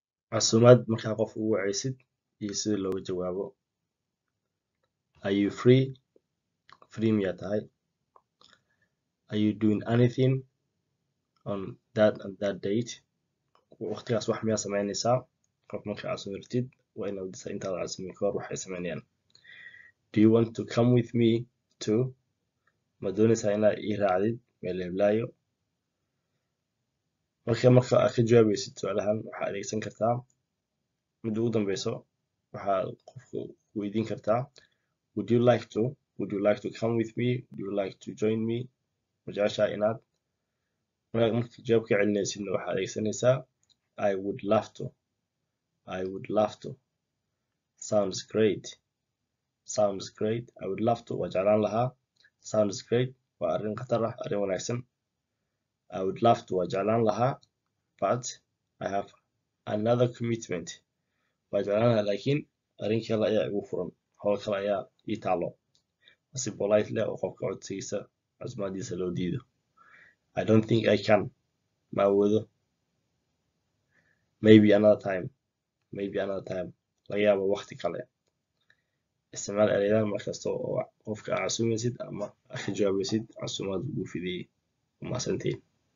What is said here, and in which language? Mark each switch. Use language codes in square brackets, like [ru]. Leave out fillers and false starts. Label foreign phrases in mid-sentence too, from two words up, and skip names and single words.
[so] casuumad markaa qof ugu wacaysid iyo sida looga jawaabo. [en] Are you free? [so] Free miyaa tahay? [en] Are you doing anything on that and that date? [so] waqtigaas wax miyaa samaynaysaa? qof markaa casuumirtid waa inaad dhisa intaad casuumin ka hor waxay samaynayaan. [en] Do you want to come with me to? [so] ma doonaysaa inaad ii raacdid meel heblaayo? marka aad ka jawaabaysid su'aalahan waxaad adeegsan kartaa mid ugu dambeyso. waxaad qofku weydiin kartaa [en] would you like to come with me? Would you like to join me? [so] ma jeceshaa inaad? marka jawaab ka celinaysidna waxaad adeegsanaysaa [en] I would love to. Sounds great. I would love to [so] waa jeclaan lahaa. [en] Sounds great [so] waa arrin khatar ah, arrin wanaagsan. [en] I would love to [so] waa jeclaan lahaa [en] but I have another commitment. [so] waa jeclaan lahaa laakiin arrin kale ayaa igu furan, hawl kale ayaa ii taalo. si polite leh oo qofka codsigiisa casuumadiisa loo diido. [en] I don't think I can. [so] ma awoodo. [en] Maybe another time. [so] laga yaabo waqti kale. isticmaal erayadan markasta oo qofka aad casuumaysid ama aad ka jawaabaysid casuumad ugu fidiyey. Waa mahadsantihiin.